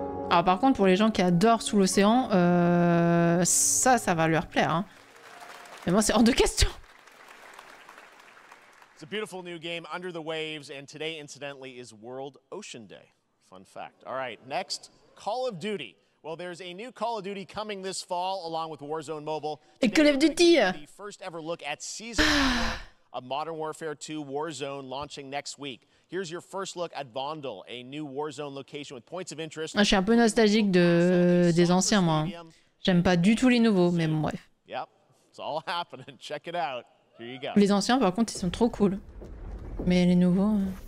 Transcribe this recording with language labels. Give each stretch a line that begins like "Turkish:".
French: Alors par contre, pour les gens qui adorent Sous l'océan, ça va leur plaire, hein. Mais moi, c'est hors de question.
English: It's a beautiful new game, Under the Waves, and today, incidentally, is World Ocean Day. Fun fact. All right, next, Call of Duty. Well, there's a new Call of Duty coming this fall, along with Warzone Mobile.
French: Et Call of Duty.
English: The first ever look at Season 4 of Modern Warfare 2 Warzone launching next week. Here's your first look at Vondel, a new Warzone location with points of interest.
French: Je suis un peu nostalgique des anciens, moi. J'aime pas du tout les nouveaux, mais bon, bref.
English: Yep, it's all happening. Check it out. Here you go.
French: Les anciens, par contre, ils sont trop cool. Mais les nouveaux...